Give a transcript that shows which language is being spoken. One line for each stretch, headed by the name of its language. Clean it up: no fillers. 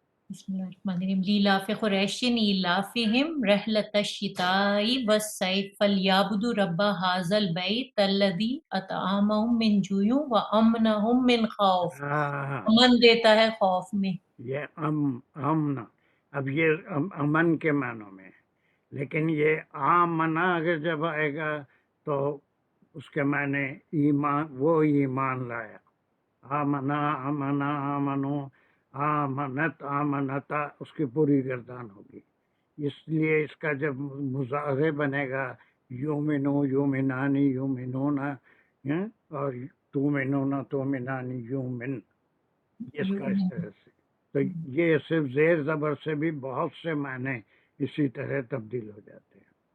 Arabic: بسم اللہ الرحمن الرحیم. لیلاف قریش ایلافہم رحلۃ الشتاء والصیف فلیعبدوا رب ھذا البیت الذی اطعمہم من جوع وامنہم من خوف.
Urdu: امن دیتا ہے خوف میں. یہ امن، اب یہ امن کے معنوں میں ہے، لیکن یہ آمنا اگر جب آئے گا تو اس کے معنی ایمان، وہ ایمان لایا. آمنا آمنا آمنو آمنت آمنتا، اس کی پوری گردان ہوگی. اس لیے اس کا جب مضارع بنے گا یومنو یومنانی یومنونا، اور تومنونا تومنانی یومن، اس کا اس طرح سے. تو یہ صرف زیر زبر سے بھی بہت سے معنی اسی طرح تبدیل ہو جاتے ہیں.